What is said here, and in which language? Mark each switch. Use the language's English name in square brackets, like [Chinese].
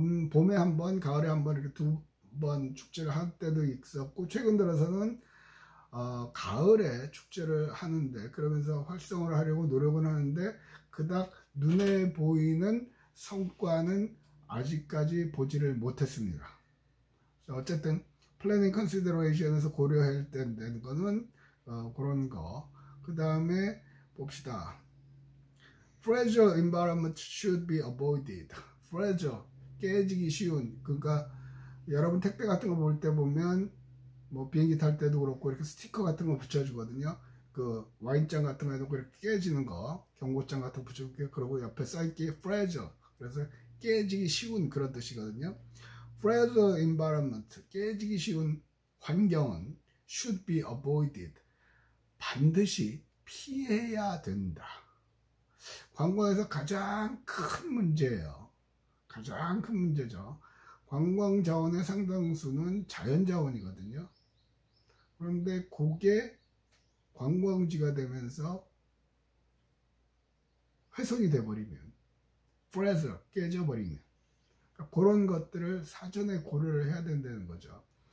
[Korean] 봄에 한 번, 가을에 한 번 이렇게 두 번 축제를 할 때도 있었고, 최근 들어서는 가을에 축제를 하는데, 그러면서 활성화를 하려고 노력은 하는데 그닥 눈에 보이는 성과는 아직까지 보지를 못했습니다. 어쨌든 플래닝 컨시더레이션에서 고려해야 되는 거는 그런 거. 그 다음에 봅시다. [English] Fragile environment should be avoided. [Korean] Fragile, 깨지기 쉬운. 그러니까 여러분 택배 같은 거 볼 때 보면 뭐 비행기 탈 때도 그렇고 이렇게 스티커 같은 거 붙여주거든요. 그 와인잔 같은 거 해놓고 이렇게 깨지는 거, 경고장 같은 거 붙여주고, 그러고 옆에 써있기에 fragile. 그래서 깨지기 쉬운 그런 뜻이거든요. [English] Fragile environment, [Korean] 깨지기 쉬운 환경은 [English] should be avoided. [Korean] 반드시 피해야 된다. 관광에서 가장 큰 문제예요. 가장 큰 문제죠. 관광 자원의 상당수는 자연 자원이거든요. 그런데 그게 관광지가 되면서 훼손이 돼버리면, fragile, 깨져버리면, 그러니까 그런 것들을 사전에 고려를 해야 된다는 거죠.